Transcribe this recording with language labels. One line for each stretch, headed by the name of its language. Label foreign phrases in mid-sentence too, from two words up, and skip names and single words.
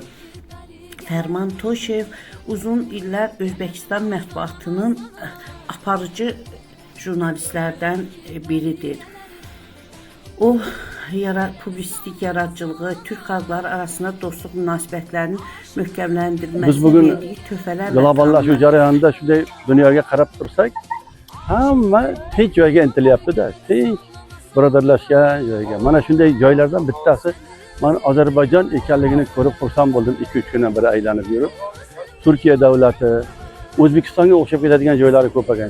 Azerbaijani: Fərman Toşev uzun illər Özbəkistan mətbuatının aparıcı jurnalistlərdən biridir. O, publisistik yaradıcılığı, Türk xalqları arasında dostluq münasibətlərinin möhkəmləndirilməsini verdiyi töhfələrlə
Uzbek: globallaşma jarayonida shunday dunyoga qarab tursak, hamma tinch joyga intilyapti-da, tinch birodarlashgan joyga. Mana shunday joylardan bittasi men Ozarbayjon ekanligini ko'rib xursand bo'ldim. 2-3 kundan beri aylanib yurib, Turkiya davlati, O'zbekistonga o'xshab ketadigan joylari ko'p ekan.